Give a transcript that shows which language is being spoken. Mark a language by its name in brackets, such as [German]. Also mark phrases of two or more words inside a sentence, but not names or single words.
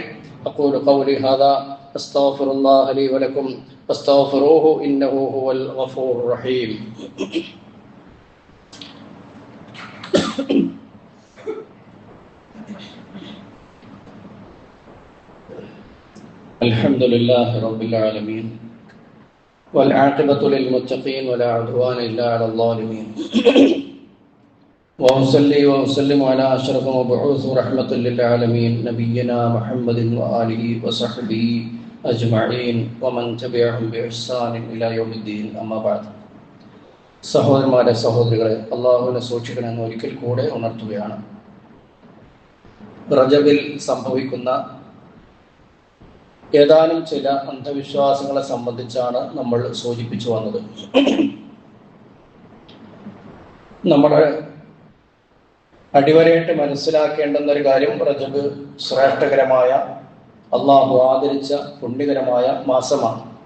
[Arabic] أقول قولي هذا أستغفر الله لي ولكم فاستغفروه إنه هو الغفور الرحيم. الحمد لله رب العالمين والعاقبة للمتقين ولا عدوان إلا على الظالمين وأصلي وأسلم على أشرف مبعوث رحمة للعالمين نبينا محمد وآله وصحبه أجمعين ومن تبعهم بإحسان إلى يوم الدين أما بعد. [Malayalam] സഹോദരന്മാരെ സഹോദരികളെ, അള്ളാഹുവിനെ സൂക്ഷിക്കണമെന്ന് ഒരിക്കൽ കൂടെ ഉണർത്തുകയാണ്. റജബിൽ സംഭവിക്കുന്ന ഏതാനും ചില അന്ധവിശ്വാസങ്ങളെ സംബന്ധിച്ചാണ് നമ്മൾ സൂചിപ്പിച്ചു വന്നത്. നമ്മുടെ അടിവരയിട്ട് മനസ്സിലാക്കേണ്ടുന്ന ഒരു കാര്യം, റജബ് ശ്രേഷ്ഠകരമായ അള്ളാഹു ആദരിച്ച പുണ്യകരമായ മാസമാണ്.